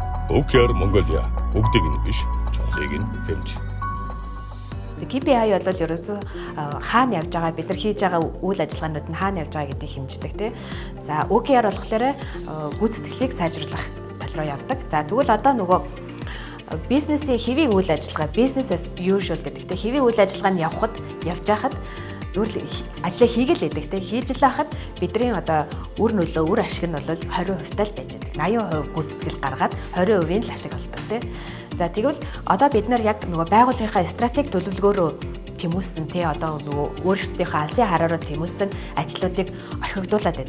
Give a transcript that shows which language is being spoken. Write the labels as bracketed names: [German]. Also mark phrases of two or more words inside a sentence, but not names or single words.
[Mongolian] OKR Mongolia бүгдийг нь биш, чухлыг нь хэмж. KPI бол ерөөсөө хаана явж байгаа, бид нар хийж байгаа үйл ажиллагаанууд нь хаана явж байгаа гэдгийг хэмждэг тийм. За OKR болохоор гүйцэтгэлийг сайжруулах тал руу явдаг. За тэгвэл одоо нөгөө бизнесийн хэвийн үйл ажиллагаа, [English] business as usual гэдэг тийм. [Mongolian] Хэвийн үйл ажиллагаанд явж байхад зүгээр ажлаа хийгээл байдаг тийм. Хийж л байхад бидний одоо үр нөлөө, үр ашиг нь бол 20% тал байж байгаа. 80% гүйцэтгэл гаргаад 20% л ашиг олдог тийм. За тэгвэл одоо бид нар яг нөгөө байгууллагынхаа стратеги төлөвлөгөөрөө тэмүүлсэн тий одоо нөгөө өөрсдийнхөө алсын хараараа тэмүүлсэн ажлуудыг орхигдуулад байдаг.